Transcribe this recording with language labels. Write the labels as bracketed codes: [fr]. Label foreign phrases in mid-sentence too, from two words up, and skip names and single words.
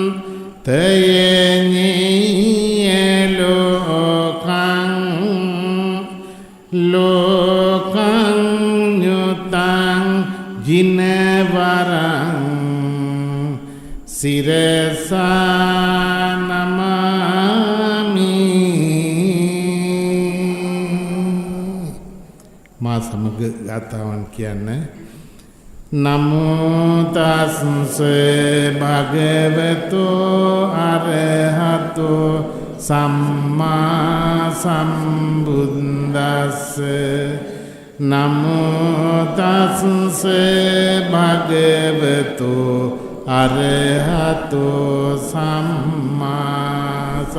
[pi] තයඤ්ඤේ ලෝකං ලෝකං ඤුතං ජිනවරං සිරසා නමාමි [si] මා සමග ගාථාවන් කියන්නේ [pi] නමෝ තස්ස භගවතෝ අරහතෝ සම්මා සම්බුද්දස්ස නමෝ තස්ස භගවතෝ අරහතෝ සම්මා